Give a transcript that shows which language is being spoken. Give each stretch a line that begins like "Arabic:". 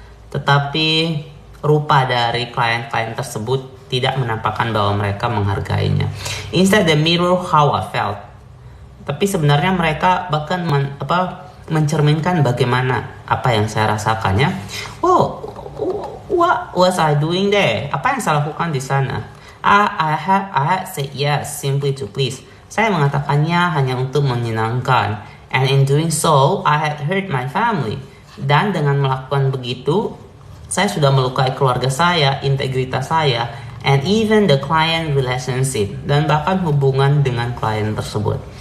Indonesian: Tetapi rupa dari klien-klien tersebut tidak menampakkan bahwa mereka menghargainya.
English: Instead, they mirror how I felt.
Indonesian: Tapi sebenarnya mereka bahkan mencerminkan bagaimana apa yang saya rasakannya.
English: Wow, what was I doing there?
Indonesian: Apa yang saya lakukan di sana?
English: I had said yes simply to please.
Indonesian: Saya mengatakannya hanya untuk menyenangkan.
English: And in doing so, I had hurt my family.
Indonesian: Dan dengan melakukan begitu, saya sudah melukai keluarga saya, integritas saya,
English: and even the client relationship,
Indonesian: dan bahkan hubungan dengan klien tersebut.